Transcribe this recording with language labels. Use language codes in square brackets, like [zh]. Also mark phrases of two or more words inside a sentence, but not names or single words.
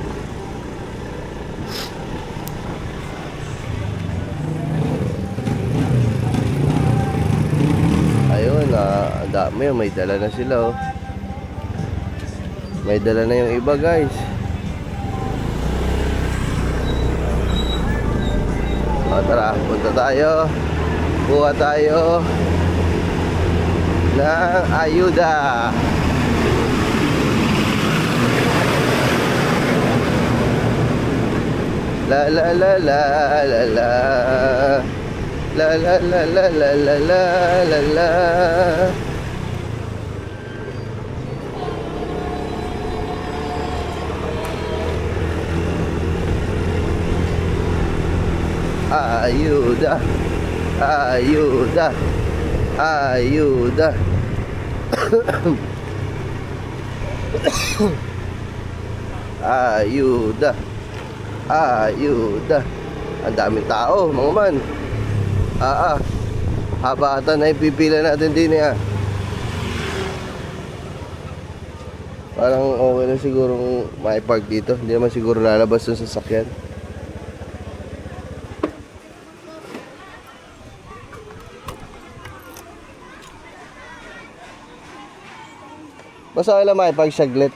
[tl] Ayun, dami, may dala na sila oh. May dala na yung iba guys. Tara, punta tayo. Kuha tayo ng ayuda. La la la la la la la la la la la la la la. Ayuda, ayuda, ayuda. Ayuda, ayuda. Ang daming tao mga man. Habatan na ipipila natin din eh. Parang okay na siguro may park dito. Hindi naman siguro lalabas yung sasakyan. Basta lang may pagsaglit.